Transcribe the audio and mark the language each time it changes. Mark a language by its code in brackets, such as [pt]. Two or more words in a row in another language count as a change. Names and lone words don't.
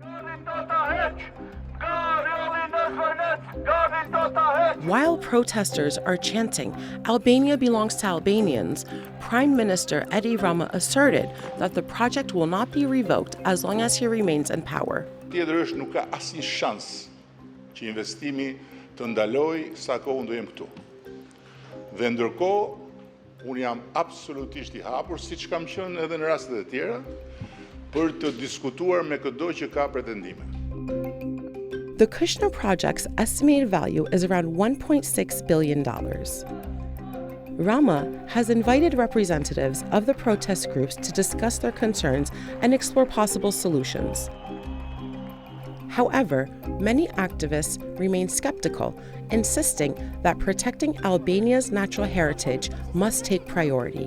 [en] While protesters are chanting, "Albania belongs to Albanians," Prime Minister Edi Rama asserted that the project will not be revoked as long as he remains in power. [sq] Tjetër është nuk ka asnjë shans që investimi të ndalojë sa kohë unë do jem këtu. Dhe ndërkohë, unë jam absolutisht I hapur, siç kam qenë edhe në rastet e tjera, për të diskutuar me çdo që ka pretendime. [en] The Kushner project's estimated value is around $1.6 billion. Rama has invited representatives of the protest groups to discuss their concerns and explore possible solutions. However, many activists remain skeptical, insisting that protecting Albania's natural heritage must take priority.